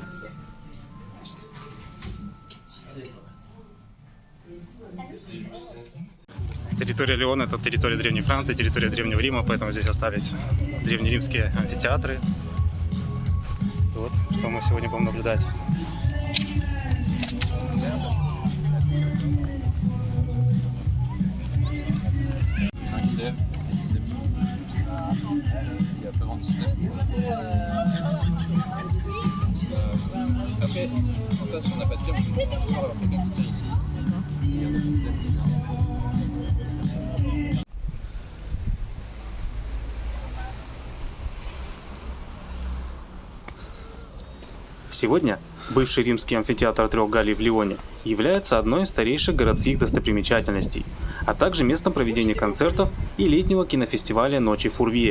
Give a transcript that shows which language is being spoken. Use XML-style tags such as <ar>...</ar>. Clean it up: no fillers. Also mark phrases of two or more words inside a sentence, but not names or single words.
<ru>Территория Лиона – это территория Древней Франции, территория Древнего Рима, поэтому здесь остались древнеримские амфитеатры. Вот, что мы сегодня будем наблюдать.</ru> <fr>Après, en fait, si on n'a pas de cœur, on peut avoir quelqu'un qui tient ici.</fr> <ru>Сегодня бывший римский амфитеатр Трех Галлей в Лионе является одной из старейших городских достопримечательностей, а также местом проведения концертов и летнего кинофестиваля «Ночи Фурвье».</ru>